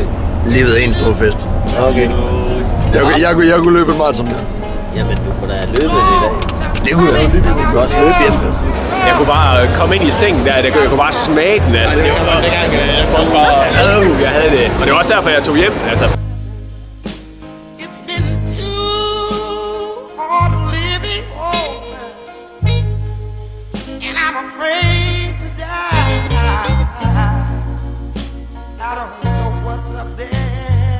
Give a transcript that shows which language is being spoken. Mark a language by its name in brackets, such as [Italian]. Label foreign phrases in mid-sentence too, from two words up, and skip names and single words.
[Danish] Livet er en stor fest. Okay. Jeg kunne løbe en maraton. Jamen, du kunne da løbe i dag. Det kunne jeg. Du kunne også løbe hjem. Jeg kunne bare komme ind i sengen der, jeg kunne bare smage den, altså. Det var bare, jeg havde det. Og det var også derfor, jeg tog hjem, altså. [English] It's been too hard living and I'm afraid to die. I don't know what's up there.